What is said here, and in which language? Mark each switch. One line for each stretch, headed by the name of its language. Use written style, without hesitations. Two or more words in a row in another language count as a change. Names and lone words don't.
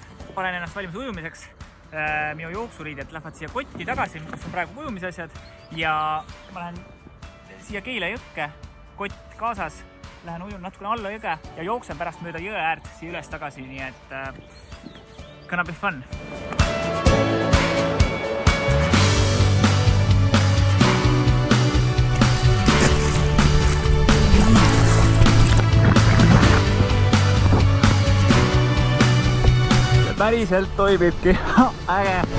Estonian: Olen ennast valmis ujumiseks. Minu jooksuriided lähevad siia kotti tagasi, kus on praegu ujumisasjad. Ja ma lähen siia Keila jõkke, kott kaasas. Lähen ujun natukene alla jõge ja jooksen pärast mööda jõe äärt siia üles tagasi. Nii et
English: gonna be fun.
Estonian: Päriselt toimibki. Äge.